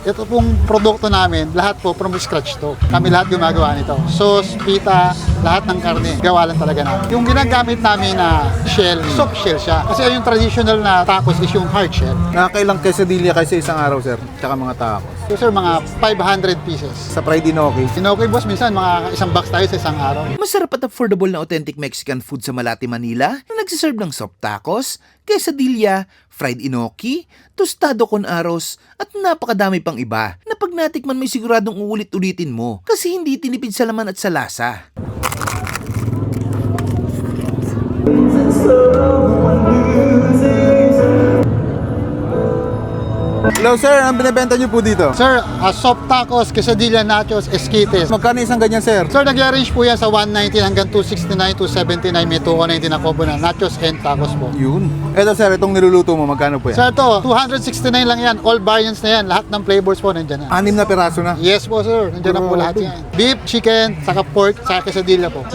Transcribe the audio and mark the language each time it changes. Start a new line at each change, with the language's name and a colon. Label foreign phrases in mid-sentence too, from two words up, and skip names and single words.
Filipino: Ito pong produkto namin, lahat po
English: from scratch
Filipino: to. Kami lahat gumagawa nito. Sauce, pita, lahat ng karne, gawa lang talaga namin. Yung ginagamit namin na shell,
English: soft shell
Filipino: siya. Kasi yung traditional na tacos is yung
English: hard shell.
Filipino: Nakakailang quesadilla kayo sa isang araw, sir? Tsaka mga tacos. So sir, mga 500 pieces. Sa fried inoki. Sinokoy boss, minsan mga isang box tayo sa isang araw. Masarap at affordable na
English: authentic Mexican food
Filipino: sa Malate, Manila na nagsiserve ng
English: soft tacos,
Filipino: quesadilla, fried inoki,
Spanish: tostado con arroz
Filipino: at napakadami pang iba na pag natikman may siguradong uulit-ulitin mo kasi hindi tinipid sa laman at sa lasa. Hello, sir. Ang binibenta niyo po dito? Sir,
English: soft tacos,
Filipino: quesadilla, nachos, esquites. Magkano isang ganyan, sir? Sir, nag-range po yan sa 119 hanggang 269, 279. May 219 na combo na
English: nachos and tacos
Filipino: po. Yun. Eto, sir, itong niluluto mo, magkano po yan? Sir, ito, 269 lang yan.
English: All variants
Filipino: na yan. Lahat ng flavors po nandyan na. 6 na piraso na. Yes po, sir. Nandyan na po lahat yan.
English: Beef, chicken,
Filipino: saka pork, saka quesadilla po.